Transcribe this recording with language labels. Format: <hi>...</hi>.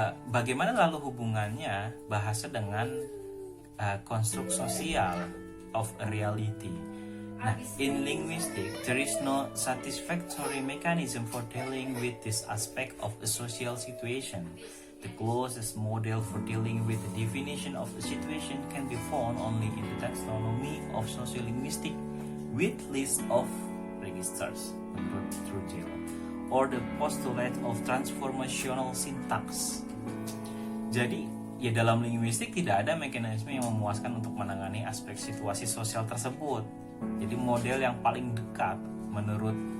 <id>Bagaimana lalu hubungannya bahasa dengan konstruk sosial</id> <en>of a reality? Nah, in linguistics, there is no satisfactory mechanism for dealing with this aspect of a social situation. The closest model for dealing with the definition of a situation can be found only in the taxonomy of sociolinguistics, with list of registers,</en> <id>menurut</id> <en>Trujillo, or the postulate of transformational syntax.</en> <id>Jadi, dalam linguistik tidak ada mekanisme yang memuaskan untuk menangani aspek situasi sosial tersebut. Jadi model yang paling dekat menurut</id>